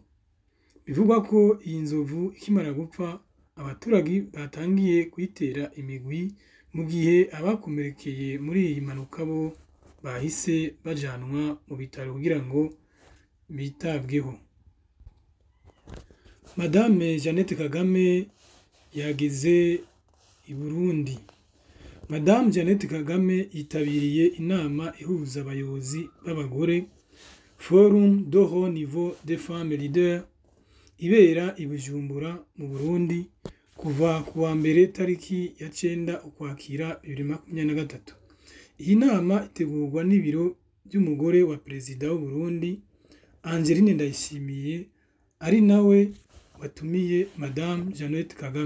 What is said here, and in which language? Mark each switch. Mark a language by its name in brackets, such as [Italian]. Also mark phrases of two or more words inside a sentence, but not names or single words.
[Kinyarwanda] Bivugwa ko iyi nzovu ikimara gupfa abaturage batangiye kuyitera imigwi, mu gihe abakomerekeye muri iyi mpanuka bo bahise bajanwa mu bitaro kugira ngo bitabweho. Madame Jeannette Kagame yageze i Burundi. Madame Jeannette Kagame yitabiriye inama ihuza abayobozi b'abagore [French] Forum de haut niveau des femmes leaders [Kinyarwanda] ibera i Bujumbura mu Burundi kuva ku wa mbere tariki ya 9 Ukwakira 2023. Iyi nama itegurwa n'ibiro by'umugore wa perezida w'u Burundi Angeline Ndayishimiye, ari nawe watumiye Madame Jeannette Kagame.